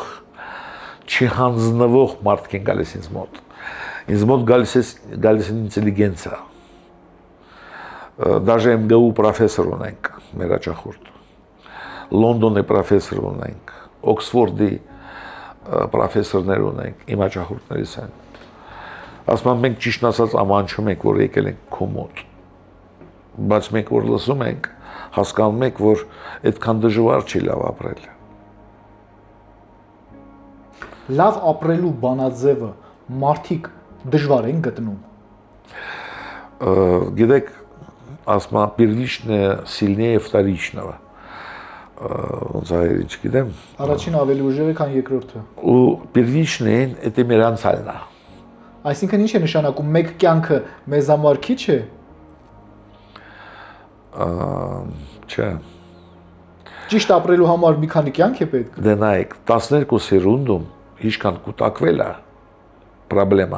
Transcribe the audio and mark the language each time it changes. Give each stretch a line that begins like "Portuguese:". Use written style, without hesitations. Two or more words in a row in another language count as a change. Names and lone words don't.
Armenian: Չհանձնվող մարդիկ են գալիս ինձ մոտ։ Ինձ մոտ գալիս են ինտելիգենցիա։ Даже MGU պրոֆեսոր ունենք, մեր հաճախորդ։ Լոնդոնի պրոֆեսոր ունենք, Օքսֆորդի պրոֆեսորներ ունենք, իմ հաճախորդներից են։ Ասում եմ, մենք ճիշտ ասած ամանչում ենք, որ եկել ենք քո մոտ։ Բայց մենք որ լսում ենք, հասկանում ենք, որ այդքան դժվար չի լավ ապրել։ Լավ ապրելու բանաձևը մարդիկ դժվար են գտնում։ Գիտեք, ասма
Russian: первичное сильнее вторичного։
Armenian: Ոնց է, չգիտեմ։ Առաջին ավելի ուժեղ է, քան երկրորդը։ Ու
Russian: первичное это
Armenian: միրանցալն է։ Այսինքն ինչ է նշանակում, մեկ կյանքը մեզ համար քիչ է։ Չէ։ Ճիշտ ապրելու համար մի քանի կյանք է պետք։ Դե նայեք, 12 սերունդում ինչքան կուտակվել է պրոբլեման։